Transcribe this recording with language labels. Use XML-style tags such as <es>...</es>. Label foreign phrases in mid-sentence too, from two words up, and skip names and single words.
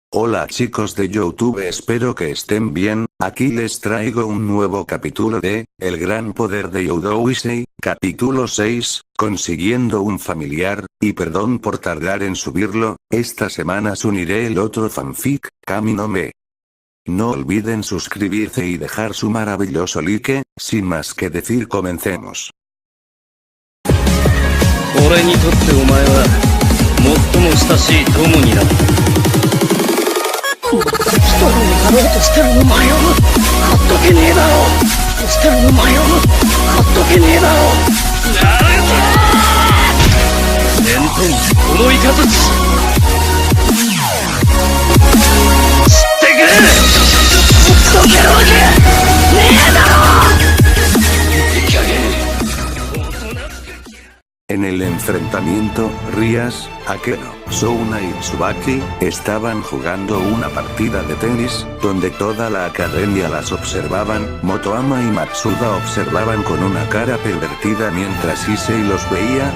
<es>Hola chicos de YouTube, espero que estén bien. Aquí les traigo un nuevo capítulo de El gran poder de Youdou-Issei, capítulo 6, consiguiendo un familiar, y perdón por tardar en subirlo, esta semana uniré el otro fanfic, Kami no Me. No olviden suscribirse y dejar su maravilloso like. Sin más que decir, comencemos.</es> <ja>俺にとってお前は最も親しい友になった。一人になろうとしてるお前をほっとけねえだろう。してるお前をほっとけねえだろう。なるぞー。伝統このイカズチ知ってくれ。ほっとけるわけねえだろう。いい加減。</ja> <es>En el enfrentamiento, Rias, Akeno, Souna y Tsubaki estaban jugando una partida de tenis, donde toda la academia las observaban. Motoama y Matsuda observaban con una cara pervertida mientras Issei los veía.</es>